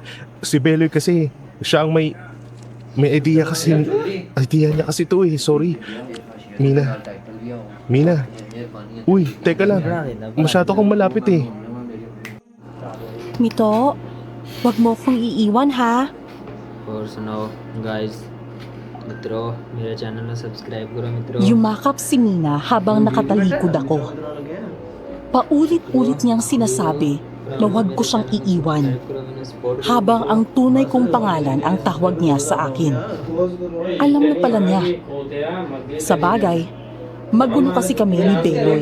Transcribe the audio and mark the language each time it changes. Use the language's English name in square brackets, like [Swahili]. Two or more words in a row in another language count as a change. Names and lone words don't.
[Filipino] Si Beloy kasi, siya ang may idea niya kasi to eh. Sorry. Mina. Uy, teka lang. Masyado kang malapit eh. Mito, wag mo kong iiwan ha. [Hindi] और सुनाओ गाइस मित्रों मेरे चैनल में सब्सक्राइब करो मित्रों [Filipino] Yumakap si Mina habang nakatalikod ako. Paulit-ulit niyang sinasabi na huwag ko siyang iiwan, habang ang tunay kong pangalan ang tawag niya sa akin. Alam na pala niya. Sa bagay, magulo kasi kami ni Beloy.